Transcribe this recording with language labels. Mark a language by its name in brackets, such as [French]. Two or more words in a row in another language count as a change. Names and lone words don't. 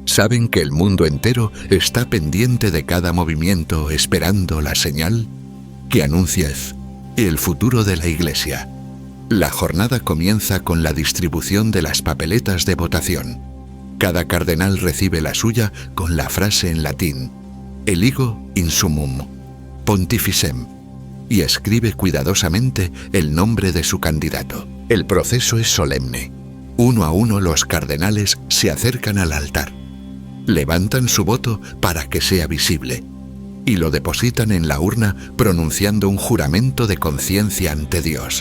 [Spanish] Saben que el mundo entero está pendiente de cada movimiento, esperando la señal que anuncia el futuro de la Iglesia. La jornada comienza con la distribución de las papeletas de votación. Cada cardenal recibe la suya con la frase en latín, [Latin] eligo in summum pontificem, [Spanish] y escribe cuidadosamente el nombre de su candidato. El proceso es solemne. Uno a uno los cardenales se acercan al altar, levantan su voto para que sea visible y lo depositan en la urna pronunciando un juramento de conciencia ante Dios.